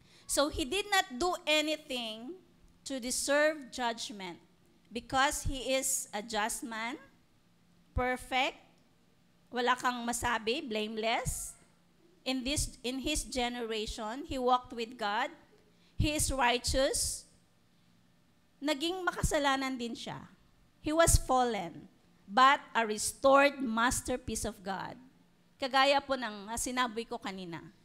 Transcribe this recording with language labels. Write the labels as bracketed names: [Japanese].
[English] So he did not do anything to deserve judgment because He is a just man, perfect, [Filipino] wala kang masabi, [English] blameless. In His generation, He walked with God. He is righteous. [Filipino] Naging makasalanan din siya. [English] He was fallen, but a restored masterpiece of God. [Filipino] Kagaya po ng sinabi ko kanina.